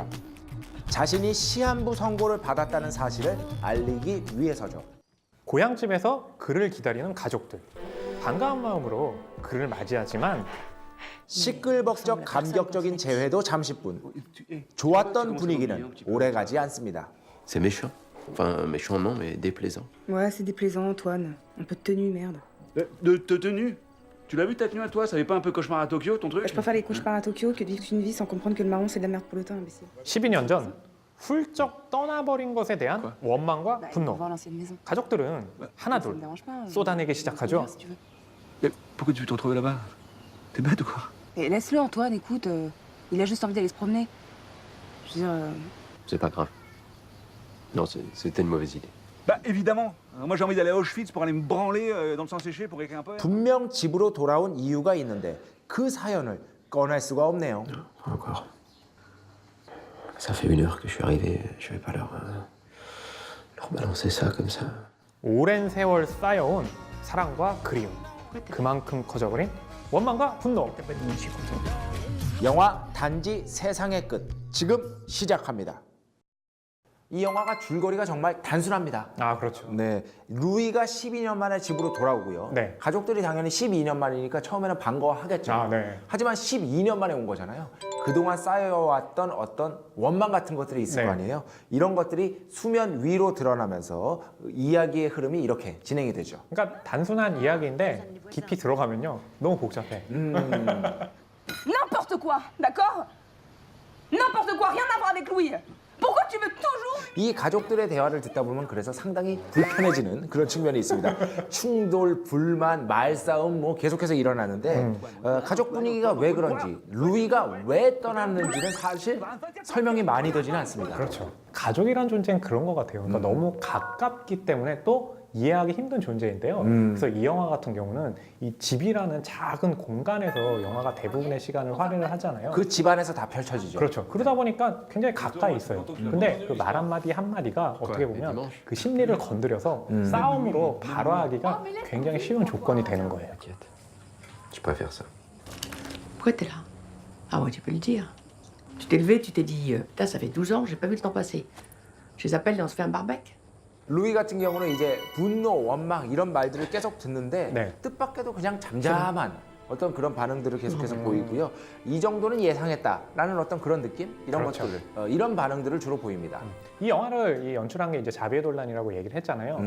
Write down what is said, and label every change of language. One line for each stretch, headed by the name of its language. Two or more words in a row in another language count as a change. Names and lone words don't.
Korean: 자신이 시한부 선고를 받았다는 사실을 알리기 위해서죠. 고향집에서 그를 기다리는 가족들. 반가운 마음으로 그를 맞이하지만 시끌벅적 감격적인 재회도 잠시뿐. 좋았던 분위기는 오래가지 않습니다.
French: C'est méchant. Enfin, méchant non, mais déplaisant. Ouais, c'est déplaisant, Antoine. Un peu de tenue, merde. De tenue? Tu l'as vu ta tenue à toi? Ça fait pas un peu cauchemar à Tokyo ton truc? Je préfère les cauchemars à Tokyo que de vivre une vie sans comprendre que le marron c'est de la merde pour le teint, imbécile.
Korean: 12년 전 훌쩍 떠나버린 것에 대한 원망과
French: Bah, on va
Korean: 분노.
French: voir l'ancienne maison.
Korean: 가족들은
French: Ça
Korean: 하나둘
French: me dérange pas.
Korean: 쏟아내기
French: Je peux
Korean: 시작하죠.
French: venir, si tu veux. Mais pourquoi tu veux te retrouver là-bas? T'es bête ou quoi? Et laisse-le, Antoine, écoute. Il a juste envie d'aller se promener. Je veux dire. C'est pas grave. Non, c'était une mauvaise idée. Bah évidemment. Moi j'ai envie d'aller à Auschwitz pour aller me branler dans le sang séché pour écrire un poème.
Korean: 분명 집으로 돌아온 이유가 있는데 그 사연을 꺼낼 수가 없네요.
French: Encore. Ça fait 1 heure que je suis arrivé. Je vais pas leur balancer ça comme ça.
Korean: 오랜 세월 쌓여온 사랑과 그리움. 그만큼 커져버린 원망과 분노. 영화 단지 세상의 끝 지금 시작합니다. 이 영화가 줄거리가 정말 단순합니다. 그렇죠. 네, 루이가 12년 만에 집으로 돌아오고요. 네. 가족들이 당연히 12년 만이니까 처음에는 반가워하겠죠. 네. 하지만 12년 만에 온 거잖아요. 그동안 쌓여왔던 어떤 원망 같은 것들이 있을 네. 거 아니에요. 이런 것들이 수면 위로 드러나면서 이야기의 흐름이 이렇게 진행이 되죠. 그러니까 단순한 이야기인데 깊이 들어가면요 너무 복잡해.
French: N'importe quoi, d'accord? N'importe quoi, rien à voir avec Louis. Pourquoi tu veux toujours.
Korean: 이 가족들의 대화를 듣다 보면 그래서 상당히 불편해지는 그런 측면이 있습니다. 충돌, 불만, 말싸움 뭐 계속해서 일어나는데 가족 분위기가 왜 그런지 루이가 왜 떠났는지는 사실 설명이 많이 되지는 않습니다. 그렇죠. 가족이란 존재는 그런 것 같아요. 그러니까 너무 가깝기 때문에 또 이해하기 힘든 존재인데요. 그래서 이 영화 같은 경우는 이 집이라는 작은 공간에서 영화가 대부분의 시간을 할애를 하잖아요. 그 집안에서 다 펼쳐지죠. 그렇죠. 그러다 보니까 굉장히 가까이 있어요. 근데 그 말 한마디 한마디가 어떻게 보면 그 심리를 건드려서 싸움으로 발화하기가 굉장히 쉬운 조건이 되는 거예요.
French: Je préfère ça. Pourquoi t'es là? Ah ouais, tu peux le dire. Tu t'es levé, tu t'es dit, putain, ça fait 12 ans, j'ai pas vu le temps passer. Je les appelle et on se fait un barbecue.
Korean: 루이 같은 경우는 이제 분노, 원망 이런 말들을 계속 듣는데 네. 뜻밖에도 그냥 잠잠한 어떤 그런 반응들을 계속해서 보이고요. 이 정도는 예상했다라는 어떤 그런 느낌? 이런 그렇죠. 것들을 이런 반응들을 주로 보입니다. 이 영화를 연출한 게 이제 자비에 돌란이라고 얘기를 했잖아요.